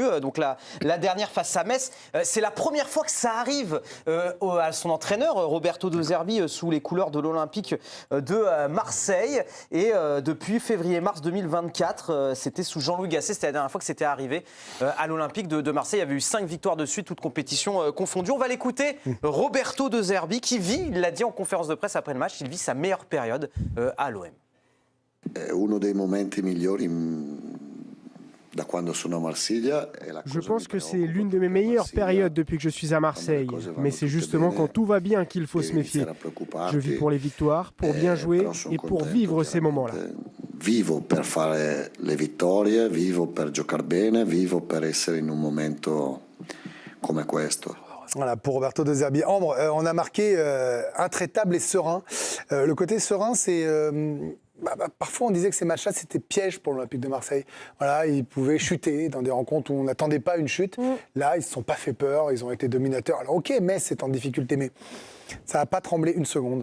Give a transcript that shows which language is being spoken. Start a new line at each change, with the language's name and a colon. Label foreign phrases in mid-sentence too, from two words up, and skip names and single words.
French: Donc la dernière face à Metz. C'est la première fois que ça arrive à son entraîneur, Roberto De Zerbi, sous les couleurs de l'Olympique de Marseille. Et depuis février-mars 2024, c'était sous Jean-Louis Gasset. C'était la dernière fois que c'était arrivé à l'Olympique de Marseille. Il y avait eu 5 victoires de suite, toutes compétitions confondues. On va l'écouter. Roberto De Zerbi qui vit, il l'a dit en conférence de presse après le match, il vit sa meilleure période à l'OM.
Italian: Uno dei momenti migliori da quando sono a Marsiglia.
French: Je pense que c'est l'une de mes meilleures périodes depuis que je suis à Marseille. Mais c'est justement quand tout va bien qu'il faut se méfier. Je vis pour les victoires, pour bien jouer et pour vivre ces moments-là.
Italian: Vivo per fare le vittorie, vivo per giocare bene, vivo per essere in un momento come questo.
French: Voilà, pour Roberto De Zerbi. Ambre, on a marqué intraitable et serein. Le côté serein, c'est... parfois, on disait que ces matchs-là, c'était piège pour l'Olympique de Marseille. Voilà, ils pouvaient chuter dans des rencontres où on n'attendait pas une chute. Là, ils ne se sont pas fait peur, ils ont été dominateurs. Alors, ok, Metz c'est en difficulté, mais ça n'a pas tremblé une seconde.